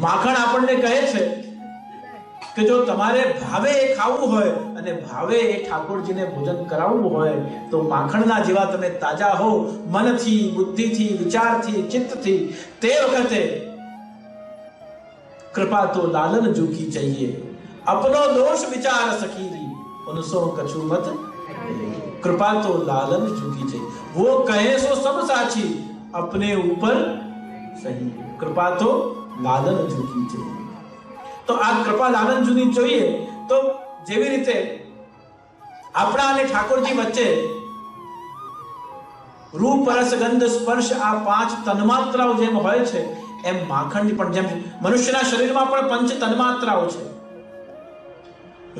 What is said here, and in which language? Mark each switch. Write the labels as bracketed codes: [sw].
[gu] માખણ આપણને કહે છે કે જો તમારે ભાવે ખાવું હોય અને ભાવે એ ઠાકોરજીને ભોજન કરાવવું હોય તો માખણના જેવા તમે તાજા હો મનથી, બુદ્ધિથી, વિચારથી, ચિત્તથી, તે વખતે [hi] कृपा तो लालन जूकी चाहिए, अपनो दोष विचार सखीरी, उनसो कछु मत. कृपा तो लालन जूकी चाहिए, वो कहे सो सब साची, अपने ऊपर सही, कृपा तो लालन जूनी चाहिए। [gu] तो आ [hi] कृपा लालन जूनी [gu] જોઈએ તો જેવી રીતે આપણા અને ઠાકોરજી વચ્ચે રૂપ રસ ગંધ સ્પર્શ આ પાંચ તન્માત્રાઓ જેમ હોય છે એમ માખણની પણ જેમ મનુષ્યના શરીરમાં પણ પંચ તન્માત્રાઓ છે।